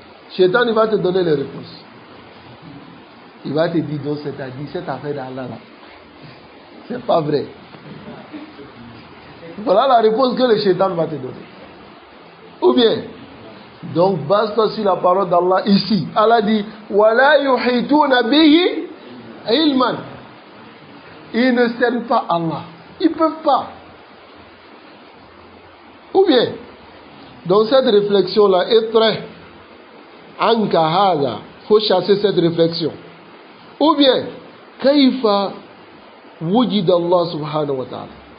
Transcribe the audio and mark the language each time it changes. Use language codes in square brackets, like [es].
[fr] Shaitan, il va te donner les réponses. Il va te dire, donc c'est-à-dire, cette affaire d'Allah là, c'est pas vrai. Voilà la réponse que le Shaitan va te donner. Ou bien, donc base-toi sur la parole d'Allah ici. Allah dit, [ar] وَلَا يُحِيطُونَ بِهِ عِلْمًا. [fr] Ils ne cernent pas Allah. Ils ne peuvent pas. Ou bien, donc cette réflexion-là est très ankahada. Il faut chasser cette réflexion. Ou bien, [ar] kaifa wujid Allah subhanahu wa ta'ala.